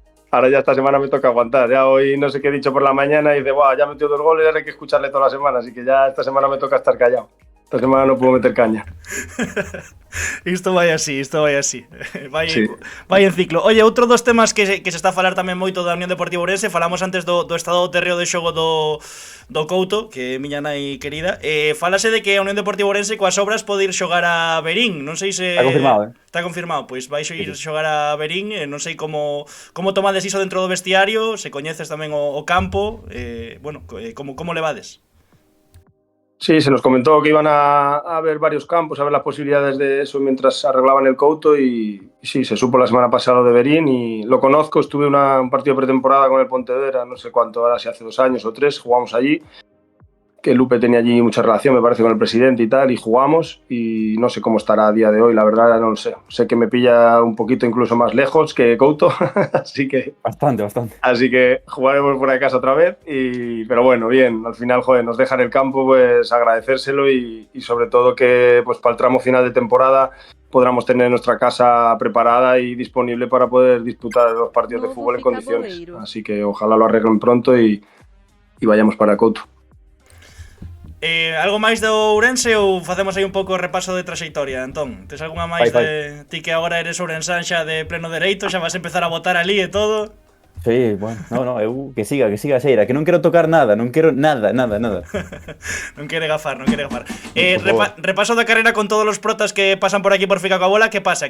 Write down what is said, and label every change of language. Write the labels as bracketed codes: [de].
[es] Ahora ya esta semana me toca aguantar. Ya hoy no sé qué he dicho por la mañana y dice, wow, ya metió 2 goles, ahora hay que escucharle toda la semana. Así que ya esta semana me toca estar callado. Esta semana no puedo meter caña. [gl] Isto vai así. [es] Sí. [gl] Vai en ciclo. Oye, outro dos temas que se está a falar tamén moito da Unión Deportiva Ourense. Falamos antes do estado do terreo de xogo do Couto, que é miña nai querida. Falase de que a Unión Deportiva Ourense coas obras pode ir xogar a Verín. Non sei se... Está confirmado, Está confirmado, pois vais ir xogar a Verín. Non sei como tomades iso dentro do vestiario, se coñeces tamén o campo. Bueno, como levades? [es] Sí, se nos comentó que iban a ver varios campos, a ver las posibilidades de eso mientras arreglaban el Couto y sí, se supo la semana pasada de Verín y lo conozco, estuve un partido de pretemporada con el Pontevedra, no sé cuánto, ahora si hace 2 años o 3, jugamos allí, que Lupe tenía allí mucha relación, me parece, con el presidente y tal, y jugamos y no sé cómo estará a día de hoy, la verdad no lo sé. Sé que me pilla un poquito incluso más lejos que Couto, así que... Bastante. Así que jugaremos fuera de casa otra vez, pero bueno, bien, al final, joder, nos dejan el campo, pues agradecérselo y sobre todo que pues para el tramo final de temporada podamos tener nuestra casa preparada y disponible para poder disputar los partidos de fútbol en condiciones. Así que ojalá lo arreglen pronto y vayamos para Couto. [gl] Algo máis do Ourense ou facemos aí un pouco o repaso de traxectoria, Antón? Tes algunha máis de ti que agora eres ourensán xa de pleno dereito, xa vas a empezar a votar ali e todo? Sí, bueno, no, eu que siga a Xeira, que non quero tocar nada, non quero nada. Non quere gafar. Repaso da carreira con todos os protas que pasan por aquí por Fica coa Bola. Que pasa?